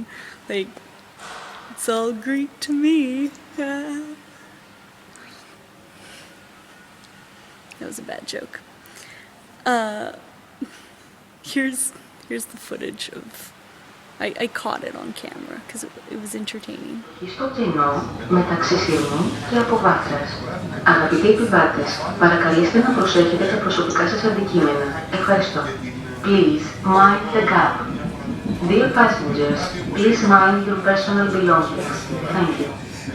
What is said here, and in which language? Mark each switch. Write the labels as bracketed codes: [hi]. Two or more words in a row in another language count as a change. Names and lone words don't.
[en] It's all Greek to me. That was a bad joke. Here's the footage of... I caught it on camera because it was entertaining. [el] Στο κενό μεταξύ Σιρνού και Αποβάθρας. Αγαπητοί επιβάτες, παρακαλείστε να προσέχετε τα προσωπικά σας αντικείμενα. Ευχαριστώ. [en] Please mind the gap. Dear passengers, please mind your personal belongings. Thank you.